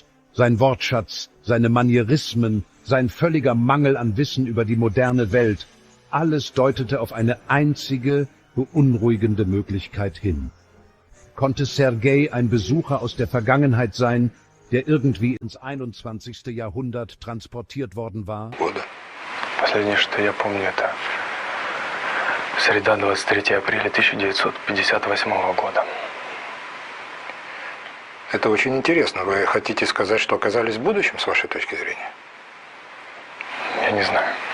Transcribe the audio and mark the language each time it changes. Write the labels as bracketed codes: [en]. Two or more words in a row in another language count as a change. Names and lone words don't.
[de] Sein Wortschatz, seine Manierismen, sein völliger Mangel an Wissen über die moderne Welt, alles deutete auf eine einzige, beunruhigende Möglichkeit hin. Konnte Sergei ein Besucher aus der Vergangenheit sein, der irgendwie ins 21. Jahrhundert transportiert worden war? [ru] Последнее, что я помню, это среда, 23 апреля 1958 года. Это очень интересно. Вы хотите сказать, что оказались в будущем, с вашей точки зрения? Я не знаю.